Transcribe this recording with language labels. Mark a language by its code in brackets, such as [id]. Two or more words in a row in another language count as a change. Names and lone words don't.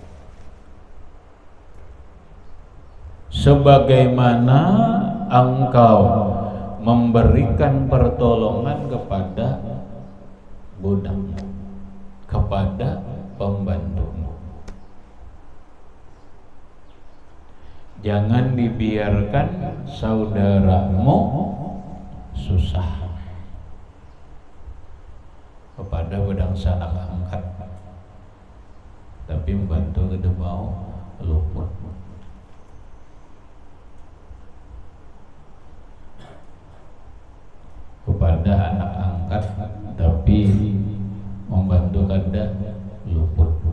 [id] Sebagaimana engkau memberikan pertolongan kepada budakmu, kepada pembantumu. [bjn] Jangan dibiarkan saudaramu susah kepada bedang sanak angkat, tapi membantu kada mau luput. Kepada anak angkat tapi membantu kada luput.